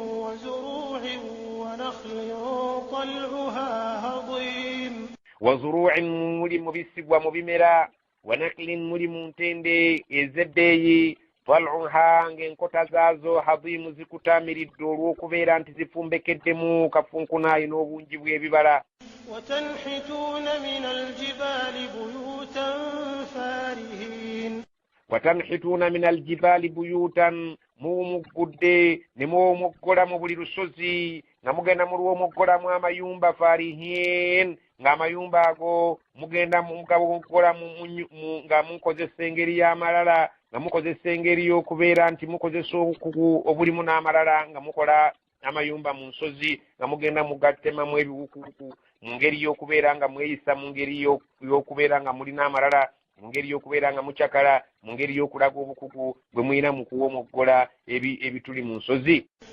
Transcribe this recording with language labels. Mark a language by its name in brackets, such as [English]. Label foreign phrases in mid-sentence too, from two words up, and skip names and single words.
[Arabic] وزروع [Ganda] muli mubisigwa mu bimera [Arabic] ونخل [Ganda] muli mu ntende ezeddeeyi tal'uha ng'enkota zaazo hadimu zikutaamiridde olw'okubeera nti zifumbekeddemu kafunkunaayi n'obungi bw'ebibala [Arabic] وتنحتون من الجبال بيوتا فارهين وتنحتون من الجبال بيوتا [Ganda] muwumugudde ne muwumuggola mu buli lusozi nga mugenda mu lw'omuggolamu amayumba farihin ng'amayumba ago mugenda mugawuggola nga mukozesa engeri y'amalala nga mukozesa engeri y'okubeera nti mukozesa obukugu obulimu n'amalala nga mukola amayumba mu nsozi nga mugenda mugatemamu ebiwukuwuku mu ngeri y'okubeera nga mweyisa mu ngeri y'okubeera nga mulina amalala mu ngeri y'okubeera nga mucakala mu ngeri y'okulaga obukugu bwe mulina mu kuwomoggola ebituli mu nsozi